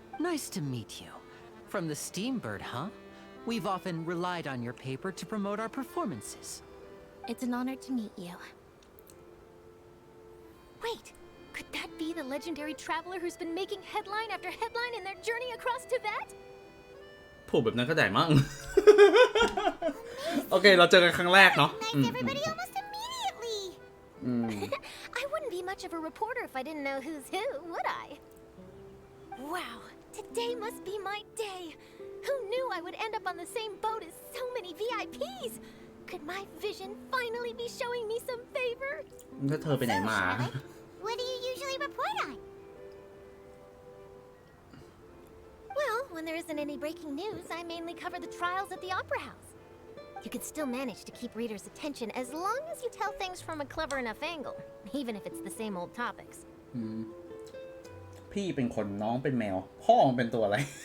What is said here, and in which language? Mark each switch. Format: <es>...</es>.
<en>Nice to meet you. From the Steambird, huh? We've often relied on your paper to promote our performances. It's an honor to meet you. Wait, could that be the legendary traveler who's been making headline after headline in their journey across Tibet?</en> <th>พูดแบบนั้นก็ได้มั้ง โอเคเราเจอกันครั้งแรกเนาะ</th> <en>Recognized everybody almost immediately. I wouldn't be much of a reporter if I didn't know who's who, would I? Wow, today must be my day. Who knew I would end up on the same boat as so many VIPs? Could my vision finally be showing me some favor?</en> <th>แล้วเธอไปไหนมา</th> <en>What do you usually report on? Well, when there isn't any breaking news, I mainly cover the trials at the Opera House. You can still manage to keep readers' attention as long as you tell things from a clever enough angle, even if it's the same old topics.</en> <th>พี่เป็นคนน้องเป็นแมวพ่อมันเป็นตัวอะไร</th>